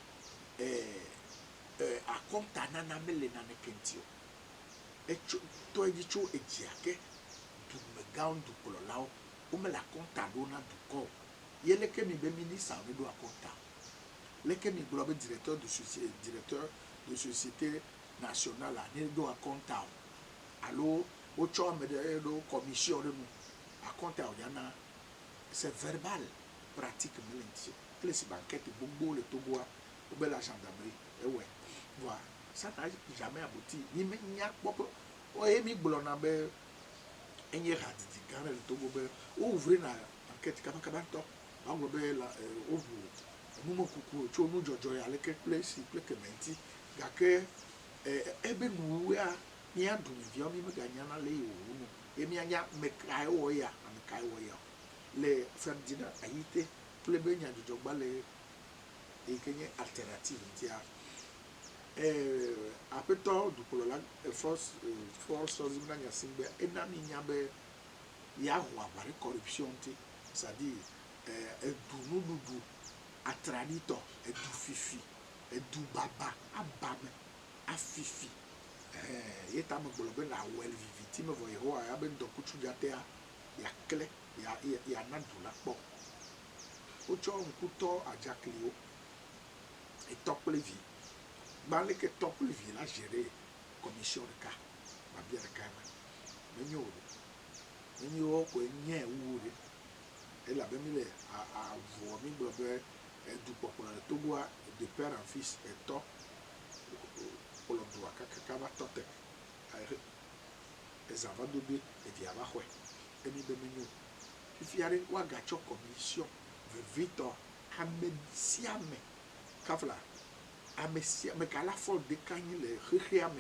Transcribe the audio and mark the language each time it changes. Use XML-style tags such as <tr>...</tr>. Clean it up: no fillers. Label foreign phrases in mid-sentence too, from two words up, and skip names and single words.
<ee>akɔnta nana mele naneke ŋuti o etso tɔ edzi tso edzia ke dumegãwo dukplɔlawo womele akɔnta ɖo na dukɔ o ye leke mi be minista ne ɖo akɔnta leke mi gblɔ be</ee> <fr>directeur de société nationale</fr> <ee>ne ɖo akɔnta o alo wotsɔ ame ɖe ɖo commission ɖe nu akɔnta o yana</ee> <fr>c'est verbal pratique</fr> <ee>mele ŋuti o kple si banquette gbogbo le Togoa wobe la gendarmerie ewɔe voa</ee> <fr>ça n'a jamais abouti</fr> <ee>ni me nya kpɔ be oye mi gblɔna be enye hadidi gã le Togo be wouvre na enquête kabakaba ŋutɔ wagblɔ be woʋu numekuku tso nudzɔdzɔ ya leke kple si kple keme ŋuti gake ebe nuwoa mía dumeviawo mi meganyana le yi wòwu nu ye mianya ame kae wɔ ya ame kae wɔ ya le Ferdinand Ayité kple be nyadzɔdzɔgba le yi ke nye alternative ŋutia aƒetɔ dukplɔla force zimna nyasi be ena mi nya be ya ho aʋa ɖe corruption ŋuti c'est-à-dire edu nuɖuɖu atraɖitɔ edu fifi edu baba abame afifi ye ta me gblɔ be na awɔe le viviti me vɔ Yehowa ya be ŋdɔkutsu dzatea yakle yana du la kpɔ wotsɔ ŋkutɔ adzakliwo etɔ kple vi gbalẽ ke tɔ kple vi la géré commission ɖeka babia ɖeka me menyo o menyo wo koe nye wu ɖe elabe mi le avɔ mi gblɔ be dukpɔkplɔ le Togoa</ee> <fr>de père en fils</fr> <ee>etɔ kplɔ dua kakaka va tɔ te ezã va dodoe evia va xɔe emi be menyo fifia ɖe woagatsɔ commission vevitɔ ame sia ame kafla ame sia ame gala fɔ ɖeka nyi le xexea me</ee>